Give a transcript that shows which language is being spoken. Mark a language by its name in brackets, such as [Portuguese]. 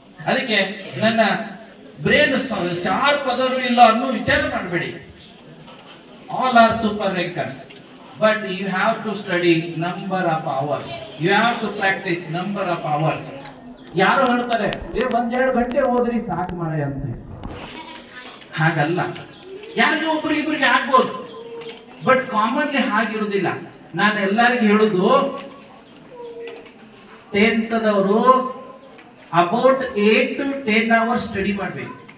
[Kannada] ಅದಕ್ಕೆ ನನ್ನ brain sharp ಆದರೂ ಇಲ್ಲ ಅನ್ನೋ ವಿಚಾರ ಮಾಡಬೇಡಿ. [English] All are super rankers, but you have to study number of hours. You have to practice number of hours. [Kannada] ಯಾರು ಹೇಳ್ತಾರೆ ಒಂದೆರಡು ಗಂಟೆ ಓದ್ರಿ ಸಾಕು ಮಾರಾಯ ಅಂತ. ಹಾಗಲ್ಲ, ಯಾರಿಗೆ ಒಬ್ಬರಿಗೆ ಆಗ್ಬೋದು, ಬಟ್ ಕಾಮನ್ಲಿ ಹಾಗಿರುವುದಿಲ್ಲ. ನಾನು ಎಲ್ಲರಿಗೂ ಹೇಳುದು, 10th ದವರು about [English] 8 to 10 hours [Kannada] study ಮಾಡ್ಬೇಕು.